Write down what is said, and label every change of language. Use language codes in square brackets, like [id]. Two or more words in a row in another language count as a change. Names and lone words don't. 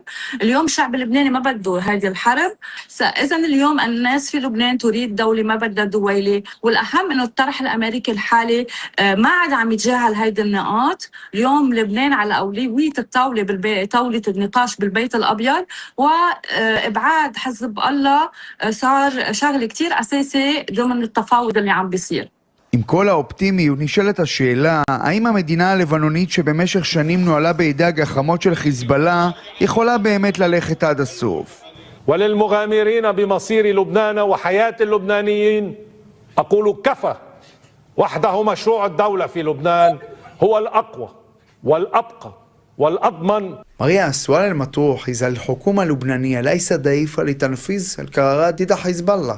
[ar] اليوم الشعب اللبناني ما بده هذه الحرب. إذن اليوم الناس في لبنان تريد دولة ما بدها دويلة، والأهم إنه الطرح الأمريكي الحالي ما عاد عم يتجاهل هيدي النقاط. اليوم لبنان على أولوية الطاولة طاولة النقاش بالبيت الأبيض، وإبعاد حزب الله صار شغل كتير أساسي ضمن التفاوض اللي عم بيصير. [he] עם כל האופטימיות נשאלת השאלה, האם המדינה הלבנונית שבמשך שנים נועלה בידי הגחמות של חיזבאללה יכולה באמת ללכת עד הסוף? [ar] وللمغامرين بمصير لبنان وحياة اللبنانيين أقول كفى. وحده مشروع الدولة في لبنان هو الأقوى والأبقى والأضمن. ماريا، السؤال المطروح إذا الحكومة اللبنانية ليست ضعيفة لتنفيذ القرارات ضد حزب الله.